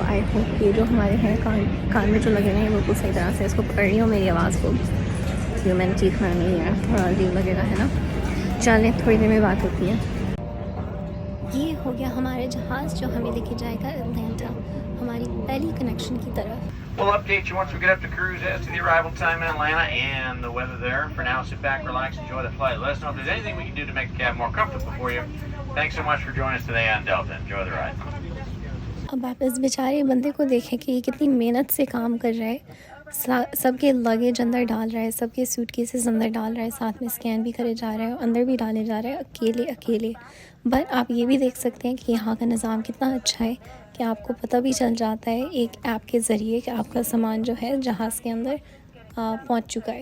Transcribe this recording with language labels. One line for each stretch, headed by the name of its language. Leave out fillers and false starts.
English: I hope
Hindi: कि जो हमारे हैं कान में जो लगे हुए हैं बिल्कुल सही तरह से इसको पकड़ रही हो मेरी आवाज़ को, क्योंकि मैंने चीखना नहीं है, थोड़ा अजीब लगेगा, है ना। चलें, थोड़ी देर में बात होती है। ये हो गया हमारे जहाज़ जो हमें लेके जाएगा अटलांटा, हमारी पहली कनेक्शन की तरफ।
English: We'll update you once we get up to cruise as to the arrival time in Atlanta and the weather there. For now, sit back, relax, enjoy the flight. Let us know if there's anything we can do to make the cab more comfortable for you. Thanks so much for joining us today on Delta. Enjoy the ride.
Hindi: अब आप इस बेचारे बंदे को देखें कि ये कितनी मेहनत से काम कर रहा है, सबके लगेज अंदर डाल रहा है, सबके सूटकेसेस अंदर डाल रहा है, साथ में स्कैन भी करे जा रहा है, अंदर भी डाले जा रहा है, अकेले अकेले। बट आप ये भी देख सकते हैं कि यहाँ का निज़ाम कितना अच्छा है कि आपको पता भी चल जाता है एक ऐप के ज़रिए कि आपका सामान जो है जहाज़ के अंदर पहुँच चुका है।